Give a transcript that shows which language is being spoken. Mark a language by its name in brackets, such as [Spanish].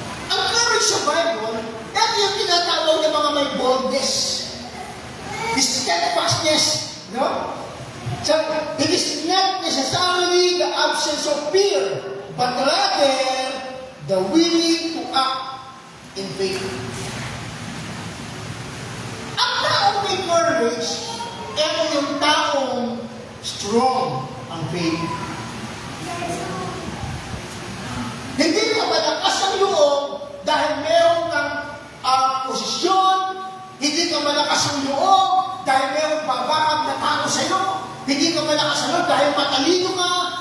[Filipino] Ang courage sa Bible, ito yung tinatawag ng mga may [English] boldness, steadfastness, [Filipino] no? [English] So, it is not necessarily the absence of fear, but rather the willing to act in faith. [Filipino] Ang taong may courage, ito yung taong strong ang faith. Hindi ka malakas ang loob dahil meron kang posisyon, hindi ka malakas ang loob dahil meron babakang na tao sa iyo, hindi ka malakas ang loob dahil matalino ka.